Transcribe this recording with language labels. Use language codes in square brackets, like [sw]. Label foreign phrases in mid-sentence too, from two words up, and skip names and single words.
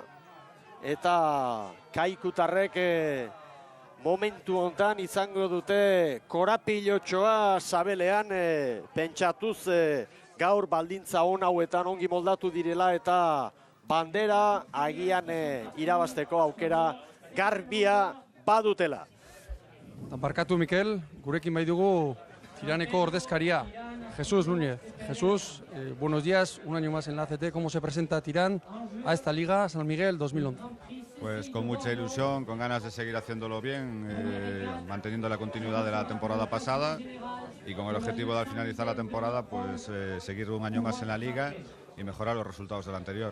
[eu] Eta kaikutarrek momentu hontan izango dute korapilotxoa sabelean pentsatuz gaur baldintza on hauetan ongi moldatu direla eta bandera agian irabazteko aukera garbia badutela. Barkatu Mikel, gurekin bai dugu Tiraneko ordezkaria, Jesús Núñez. [es] Jesús, buenos días, un año más en la ACT. ¿Cómo se presenta Tirán a esta Liga San Miguel 2011? Pues con mucha ilusión, con ganas de seguir haciéndolo bien, manteniendo la continuidad de la temporada pasada y con el objetivo de al finalizar la temporada pues seguir un año más en la Liga y mejorar los resultados del anterior.